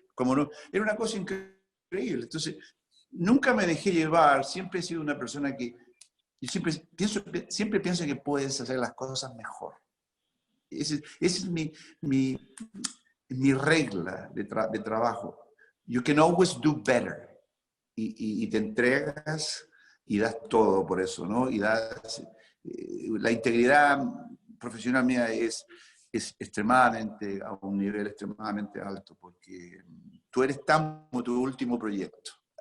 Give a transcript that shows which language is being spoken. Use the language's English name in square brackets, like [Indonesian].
[Spanish] Como no, era una cosa increíble. Entonces, nunca me dejé llevar, siempre he sido una persona que, yo siempre pienso que puedes hacer las cosas mejor. Esa es mi regla de trabajo. [English] You can always do better. [Spanish] Y te entregas y das todo por eso, ¿no? Y das, la integridad profesional mía es extremadamente, a un nivel extremadamente alto, porque tú eres tan como tu último proyecto.